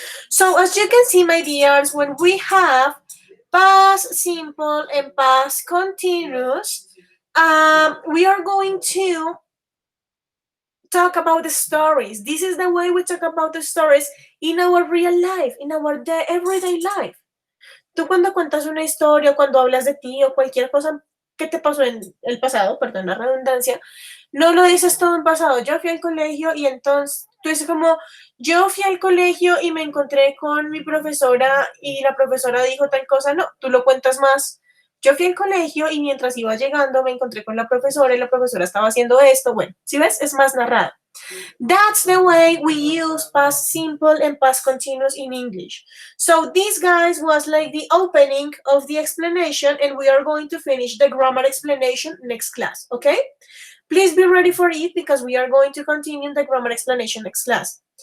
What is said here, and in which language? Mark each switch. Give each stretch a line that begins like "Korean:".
English: So as you can see, my dears, when we have past simple and past continuous, we are going to talk about the stories. This is the way we talk about the stories in our real life, in our everyday life.
Spanish: Tú cuando cuentas una historia, cuando hablas de ti o cualquier cosa que te pasó en el pasado, perdón la redundancia, no lo dices todo en pasado. Yo fui al colegio y entonces tú dices como, yo fui al colegio y me encontré con mi profesora y la profesora dijo tal cosa. No, tú lo cuentas más. Yo fui al colegio y mientras iba llegando me encontré con la profesora y la profesora estaba haciendo esto. Bueno, si ves, es más narrado.
English: That's the way we use past simple and past continuous in English. So this, guys, was like the opening of the explanation, and we are going to finish the grammar explanation next class, okay? Please be ready for it because we are going to continue the grammar explanation next class.